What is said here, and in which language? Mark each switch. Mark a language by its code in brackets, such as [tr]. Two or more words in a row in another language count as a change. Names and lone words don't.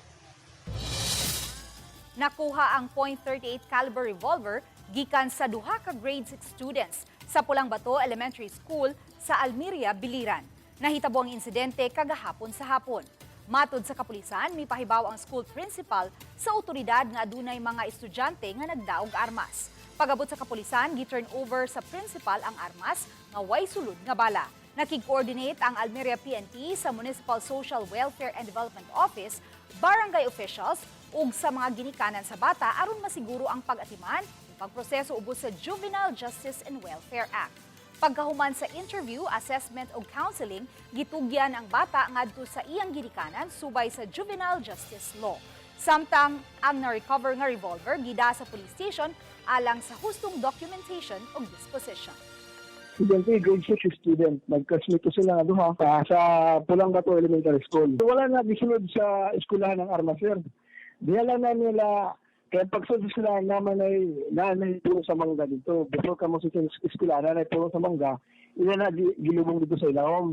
[ceb] Nakuha ang .38 [en] caliber revolver [ceb] gikan sa duha ka [en] grade 6 students [ceb] sa Pulang Bato Elementary School sa Almeria, Biliran. Nahitabo ang insidente kagahapon sa hapon. Matod sa kapulisan, mipahibaw ang [en] school principal [ceb] sa otoridad nga adunay mga estudyante nga nagdaog armas. Pagabot sa kapulisan, gi-turn over sa principal ang armas nga way sulod nga bala. Nakig-coordinate ang Almeria PNP sa Municipal Social Welfare and Development Office, [en] barangay officials [ceb] ug sa mga ginikanan sa bata aron masiguro ang pag-atiman ug pagproseso ubos sa Juvenile Justice and Welfare Act. Pagkahuman sa interview, assessment ug counseling, gitugyan ang bata ngadto sa iyang ginikanan subay sa Juvenile Justice Law. Samtang ang na-recover nga revolver gida sa [en] police station [ceb] alang sa hustong documentation ug disposition. Estudyante, [en] grade 6 student. [ceb] Nag-classmate ko sila nga duha sa Pulang Bato Elementary School. Wala na gisunod sa eskwelahan ng armas, sir. Diya lang na nila, kaya pagsunod sila naman ay nanay puro sa mangga dito. Before ka mo sa eskwelahan, nanay puro sa mangga, ila na gilubong dito sa ilawom.